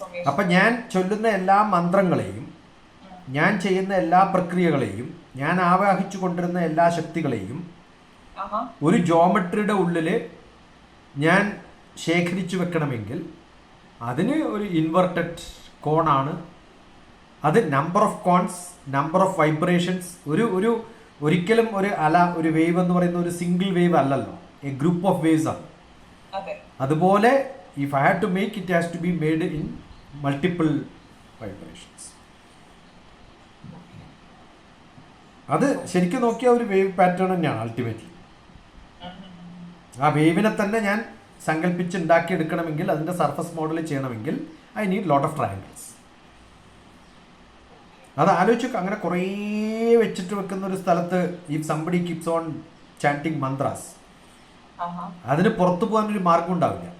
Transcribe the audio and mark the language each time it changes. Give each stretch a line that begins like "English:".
Malayalam: അപ്പൊ ഞാൻ ചൊല്ലുന്ന എല്ലാ മന്ത്രങ്ങളെയും, ഞാൻ ചെയ്യുന്ന എല്ലാ പ്രക്രിയകളെയും, ഞാൻ ആവാഹിച്ചു കൊണ്ടിരുന്ന എല്ലാ ശക്തികളെയും ഒരു ജോമെട്രിയുടെ ഉള്ളിൽ ഞാൻ ശേഖരിച്ചു വെക്കണമെങ്കിൽ അതിന് ഒരു ഇൻവെർട്ടഡ് കോണാണ്. അത്
English: Number of cones, number of vibrations.
Malayalam: ഒരിക്കലും ഒരു വേവ് എന്ന് പറയുന്ന ഒരു സിംഗിൾ വേവ് അല്ലല്ലോ,
English: a group of waves
Malayalam: ആണ്. അതുപോലെ
English: if I had to make it has to be made in multiple vibrations.
Malayalam: അത് ശരിക്കും നോക്കിയ ഒരു വേവ് പാറ്റേൺ തന്നെയാണ് അൾട്ടിമേറ്റ്ലി. ആ വേവിനെ തന്നെ ഞാൻ സങ്കല്പിച്ച് ഉണ്ടാക്കിയെടുക്കണമെങ്കിൽ, അതിൻ്റെ സർഫസ് മോഡൽ ചെയ്യണമെങ്കിൽ
English: I need lot of triangles.
Malayalam: അത് ആലോചിച്ചു. അങ്ങനെ കുറേ വെച്ചിട്ട് വെക്കുന്ന ഒരു സ്ഥലത്ത്
English: if somebody keeps on chanting mantras,
Malayalam: അതിന് പുറത്തു പോകാനൊരു മാർഗം ഉണ്ടാവില്ല.